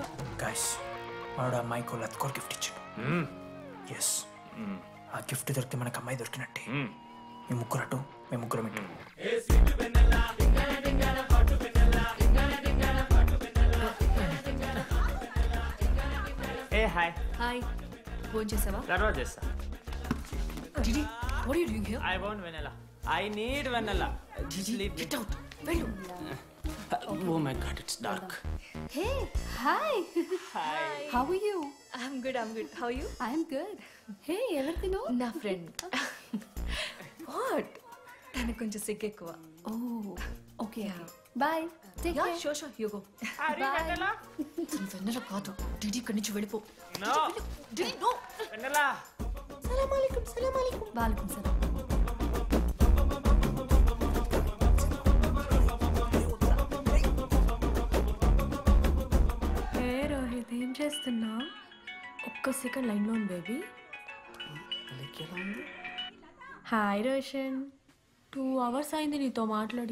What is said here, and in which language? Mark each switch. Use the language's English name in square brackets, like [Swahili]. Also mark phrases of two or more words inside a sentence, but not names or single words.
[Telugu] గైస్ వాడు అమ్మాయికి లత్కోర్ గిఫ్ట్ ఇచ్చాడు. ఎస్, ఆ గిఫ్ట్ దొరికితే మనకు అమ్మాయి దొరికినట్టే. మీ ముగ్గురు అటు, మేము ముగ్గురం ఇటు. ఏ హాయ్. హాయ్, ఫోన్ చేసావా? తర్వాత చేస్తా. డిడి, [English] what are you doing here? I want vanilla. I need vanilla. Just leave me. Get out. వెళ్ళు. Oh my god, it's dark. Hey, hi. Hi. How are you? I'm good. How are you? I'm good. [Telugu] Hey, ఎవరిదిను? నా ఫ్రెండ్. What? తనకు కొంచెం సిగ్గు ఎక్కువ. [English] Oh, okay. Bye. Take care. Yeah, sure. You go. Bye. Vanilla? [Telugu] Vanilla కాదు. డిడి ఇక్కడి నుంచి వెళ్ళిపో. [English] No. [Telugu] డిడి, [English] no. Vanilla. [Arabic] سلام عليكم. وعليكم سلام. [Telugu] రోహిత్, ఏం చేస్తున్నా? ఒక్క సెకండ్ లైన్లో ఉంది బేబీ. హాయ్ రోషన్, 2 hours అయింది నీతో మాట్లాడి.